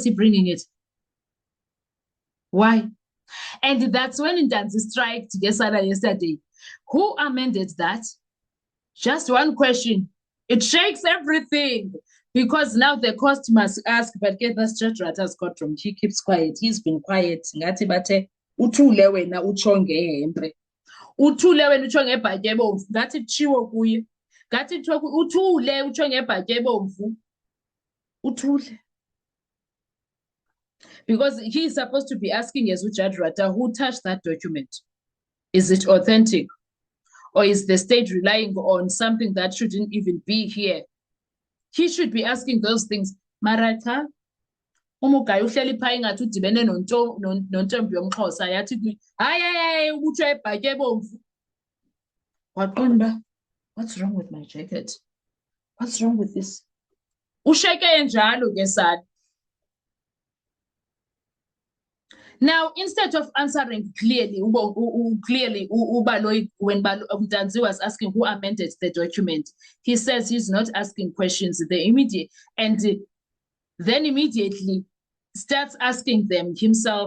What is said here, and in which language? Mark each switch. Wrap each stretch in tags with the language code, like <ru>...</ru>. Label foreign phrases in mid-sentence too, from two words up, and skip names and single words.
<en>Why was he bringing it? Why? And that's when Ntanzi striked Gesana yesterday. Who amended that? Just one question. It shakes everything. Because now the court must ask, but get this Judge Rata's courtroom. He keeps quiet. He's been quiet.</en> <xh>Ngathi bathe uthule wena utsho ngehempe. Uthule wena utsho ngebhatyi ebomvu. Ngathi kutshiwo kuye. Ngathi uthule utsho ngebhatyi ebomvu. Uthule.</xh> <en>Because he is supposed to be asking as Judge Rata, who touched that document? Is it authentic? Or is the state relying on something that shouldn't even be here? He should be asking those things.</en> <xh>Marata, umugayo uhleli pha ingathi udibene nontombi yomXhosa yathi hayi ubutsho ebhatyi ebomvu. Waqonda,</xh> <en>what's wrong with my jacket? What's wrong with this?</en> <xh>Usheke njalo ke sana.</xh> <en>Now, instead of answering clearly, when Ntanzi was asking who amended the document, he says he's not asking questions. And then immediately starts asking them himself.</en>